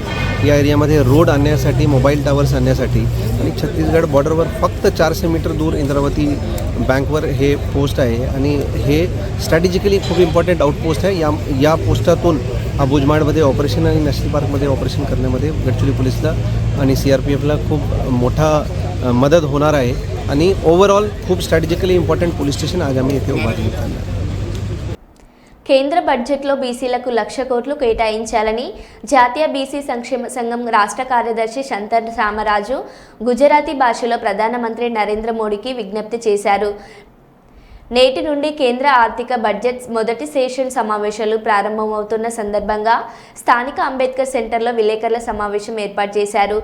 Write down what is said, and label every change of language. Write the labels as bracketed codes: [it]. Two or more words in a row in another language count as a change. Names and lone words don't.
[mr] या एरियामध्ये रोड आणण्यासाठी, [en] mobile towers [mr] आणण्यासाठी आणि छत्तीसगड बॉर्डरवर फक्त 400 मीटर दूर इंद्रावती बँकवर हे पोस्ट आहे आणि हे स्ट्रॅटेजिकली खूप [en] important outpost [mr] आहे. या पोस्टातून भुजमाडमध्ये ऑपरेशन आणि नॅशनल पार्कमध्ये ऑपरेशन करण्यामध्ये गडचिरोली पोलीसला आणि CRPFला खूप मोठा मदत होणार आहे आणि ओव्हरऑल खूप [en] strategically important police station [mr] आज आम्ही इथे उभारण्यात आलं आहे. [te] కేంద్ర బడ్జెట్లో బీసీలకు 1,00,000 కోట్లు కేటాయించాలని జాతీయ బీసీ సంక్షేమ సంఘం రాష్ట్ర కార్యదర్శి శంతర్ రామరాజు గుజరాతీ భాషలో ప్రధానమంత్రి నరేంద్ర మోడీకి విజ్ఞప్తి చేశారు. నేటి నుండి కేంద్ర ఆర్థిక బడ్జెట్ మొదటి సెషన్ సమావేశాలు ప్రారంభమవుతున్న సందర్భంగా స్థానిక అంబేద్కర్ సెంటర్లో విలేకరుల సమావేశం ఏర్పాటు చేశారు.